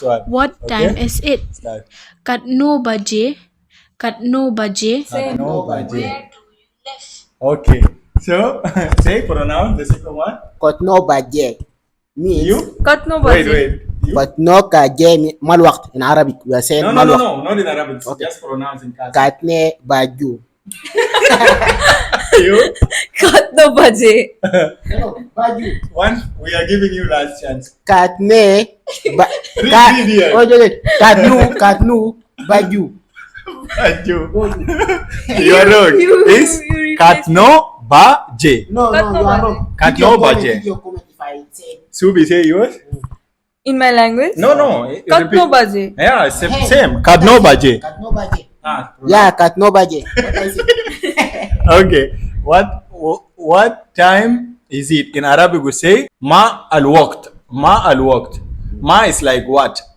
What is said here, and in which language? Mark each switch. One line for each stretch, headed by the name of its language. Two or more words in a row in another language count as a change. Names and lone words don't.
English: What time is it? Start.
Khasi: Katno baje. Katno baje.
English: No budget. Okay. So say pronounce the second one.
Khasi: Kotno baje means
English: You.
Khasi: Katno
English: Wait,
Khasi: baje.
English: wait. You?
Khasi: Kotno kaje
Arabic: mal waqt
English: in Arabic. We are saying No,
Arabic: mal
English: no, no,
Arabic: waqt.
English: no, not in Arabic. Okay. Just pronounce in Khasi.
Khasi: Katne baju.
English: You.
Khasi: Katno baje.
English: No, baju. One. We are giving you last chance.
Khasi: Katne
English: Read here.
Khasi: katnu baju.
English: You. You are wrong. It's you
Khasi: Katno Baje.
English: No,
Khasi: Katno
English: you are
Khasi: baje.
English: wrong.
Khasi: Katno baje.
English: Give your comment if I say Subi, say yours. In my language? No, no.
Khasi: Katno
English: repeat.
Khasi: baje.
English: Yeah, same.
Khasi: Katno Baje. katno baje. Ah, Yeah, katno baje.
English: What I say? Okay. What time is it? In Arabic we say
Arabic: ma al waqt. Ma al waqt.
English: Ma is like what?